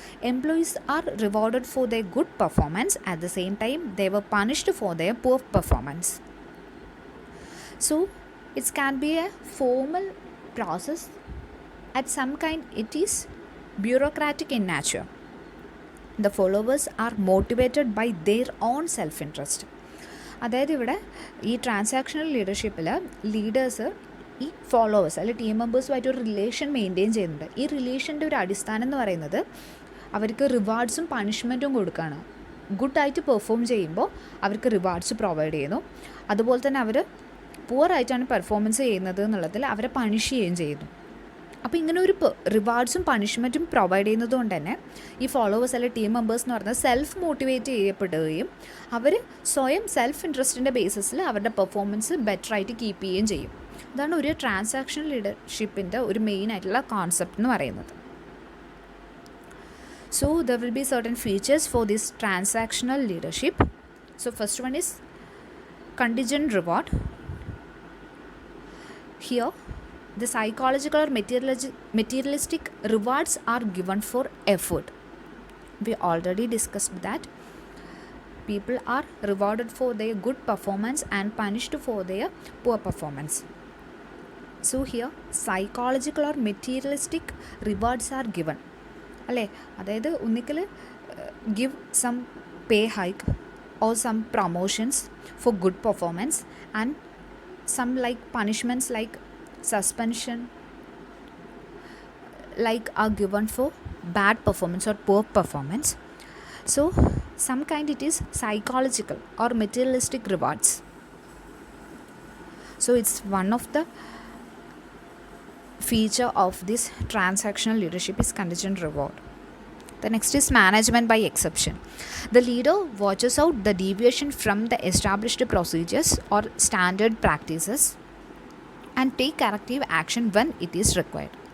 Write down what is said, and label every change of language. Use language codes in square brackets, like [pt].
[en] Employees are rewarded for their good performance, at the same time they were punished for their poor performance. So it can be a formal process, at some kind it is bureaucratic in nature. The followers are motivated by their own self-interest. [ml] അതായത് ഇവിടെ ഈ transactional ലീഡർഷിപ്പിൽ leaders ഈ followers അല്ലെങ്കിൽ team മെമ്പേഴ്സുമായിട്ട് ഒരു relation maintain ചെയ്യുന്നുണ്ട്. ഈ റിലേഷൻ്റെ ഒരു അടിസ്ഥാനം എന്ന് പറയുന്നത് അവർക്ക് റിവാർഡ്സും പണിഷ്മെൻറ്റും കൊടുക്കുകയാണ്. ഗുഡായിട്ട് പെർഫോം ചെയ്യുമ്പോൾ അവർക്ക് റിവാർഡ്സ് പ്രൊവൈഡ് ചെയ്യുന്നു, അതുപോലെ തന്നെ അവർ പുവറായിട്ടാണ് പെർഫോമൻസ് ചെയ്യുന്നത് എന്നുള്ളതിൽ അവരെ പണിഷ് ചെയ്യുകയും ചെയ്യുന്നു. അപ്പോൾ ഇങ്ങനെ ഒരു റിവാർഡ്സും പണിഷ്മെൻറ്റും പ്രൊവൈഡ് ചെയ്യുന്നത് കൊണ്ട് തന്നെ ഈ ഫോളോവേഴ്സ് അല്ലെങ്കിൽ ടീം മെമ്പേഴ്സ് എന്ന് പറയുന്നത് സെൽഫ് മോട്ടിവേറ്റ് ചെയ്യപ്പെടുകയും അവർ സ്വയം സെൽഫ് ഇൻട്രസ്റ്റിൻ്റെ ബേസിസിൽ അവരുടെ പെർഫോമൻസ് ബെറ്ററായിട്ട് കീപ്പ് ചെയ്യുകയും ചെയ്യും. ഇതാണ് ഒരു ട്രാൻസാക്ഷണൽ ലീഡർഷിപ്പിൻ്റെ ഒരു മെയിൻ ആയിട്ടുള്ള കോൺസെപ്റ്റ് എന്ന് പറയുന്നത്. [en] So there will be certain features for this transactional leadership. So first one is contingent reward. Here the psychological or materialistic rewards are given for effort. We already discussed that people are rewarded for their good performance and punished for their poor performance. So here psychological or materialistic rewards are given. [ml] അല്ലേ, അതായത് [en] ഒന്നിക്കൽ give some pay hike or some promotions for good performance and some like punishments like suspension like are given for bad performance or poor performance. So some kind it is psychological or materialistic rewards. So it's one of the feature of this transactional leadership is contingent reward. The next is management by exception. The leader watches out the deviation from the established procedures or standard practices and take corrective action when it is required.